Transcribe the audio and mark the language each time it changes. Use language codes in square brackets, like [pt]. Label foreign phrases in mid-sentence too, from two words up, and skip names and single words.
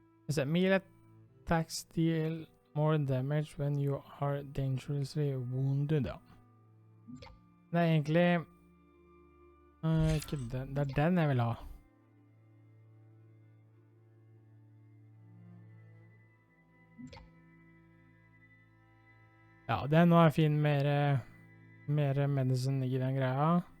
[en] Is that melee attacks deal more damage when you are dangerously wounded? [no] Ja. Det er egentlig ikke den. Det er den jeg vil ha. Ja, den var fin. Mer medicine i den greia.